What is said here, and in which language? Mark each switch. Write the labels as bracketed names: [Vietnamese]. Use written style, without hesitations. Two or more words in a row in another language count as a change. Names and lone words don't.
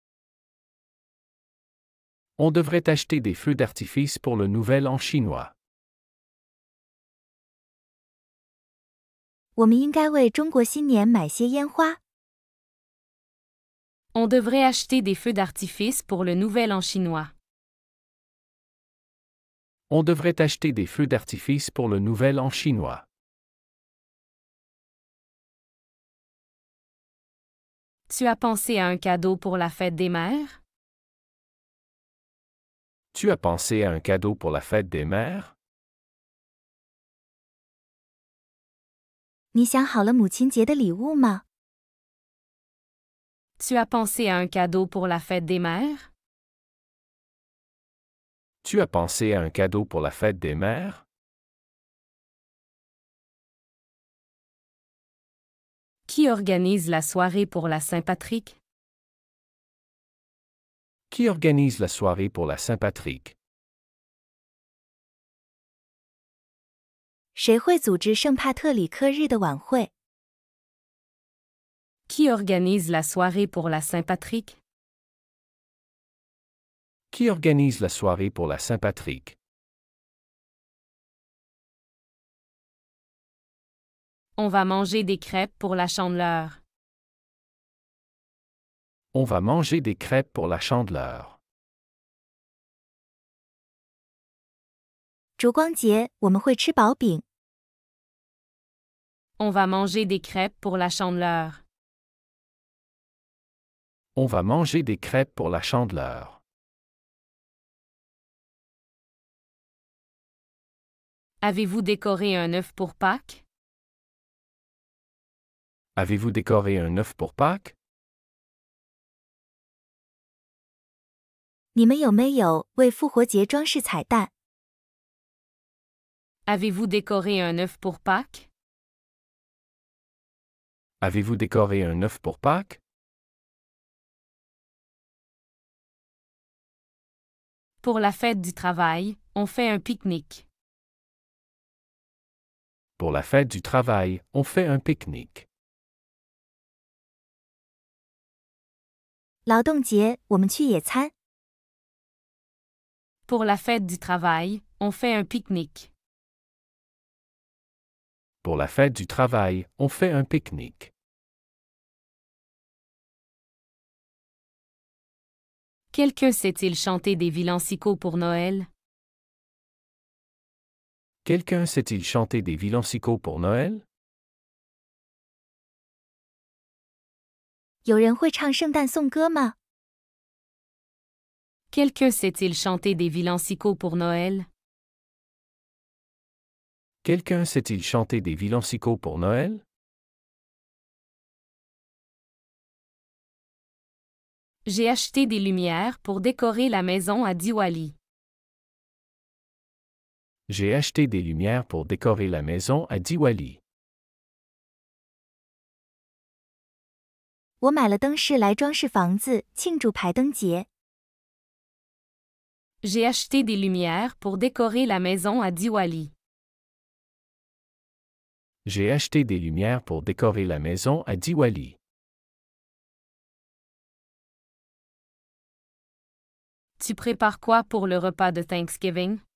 [French] On devrait acheter des feux d'artifice pour le Nouvel An chinois. [Chinese] 我们应该为中国新年买些烟花。 [French] On devrait acheter des feux d'artifice pour le Nouvel An chinois. On devrait acheter des feux d'artifice pour le Nouvel An chinois. Tu as pensé à un cadeau pour la fête des mères? Tu as pensé à un cadeau pour la fête des mères? [Chinese] 你想好了母亲节的礼物吗？ [French] Tu as pensé à un cadeau pour la fête des mères? Tu as pensé à un cadeau pour la fête des mères? Qui organise la soirée pour la Saint-Patrick? Qui organise la soirée pour la Saint-Patrick? [Chinese] 谁会组织圣帕特里克日的晚会？ [French] Qui organise la soirée pour la Saint-Patrick? Qui organise la soirée pour la Saint-Patrick? On va manger des crêpes pour la Chandeleur. On va manger des crêpes pour la Chandeleur. [Chinese] 烛光节我们会吃薄饼。 [French] On va manger des crêpes pour la Chandeleur. On va manger des crêpes pour la Chandeleur. Avez-vous décoré un œuf pour Pâques? Avez-vous décoré un œuf pour Pâques? [Chinese] 你们有没有为复活节装饰彩蛋？ [French] Avez-vous décoré un œuf pour Pâques? Avez-vous décoré un œuf pour Pâques? Pour la fête du travail, on fait un pique-nique. Pour la fête du travail, on fait un pique-nique. [Chinese] 劳动节我们去野餐。 [French] Pour la fête du travail, on fait un pique-nique. Pour la fête du travail, on fait un pique-nique. Quelqu'un sait-il chanter des villancicos pour Noël? Quelqu'un sait-il chanter des villancicos pour Noël? [Chinese] 有人会唱圣诞颂歌吗？ [French] Quelqu'un sait-il chanter des villancicos pour Noël? Quelqu'un sait-il chanter des villancicos pour Noël? J'ai acheté des lumières pour décorer la maison à Diwali. J'ai acheté des lumières pour décorer la maison à Diwali. [Chinese] 我买了灯饰来装饰房子，庆祝排灯节。 [French] J'ai acheté des lumières pour décorer la maison à Diwali. J'ai acheté des lumières pour décorer la maison à Diwali. Tu prépares quoi pour le repas de Thanksgiving?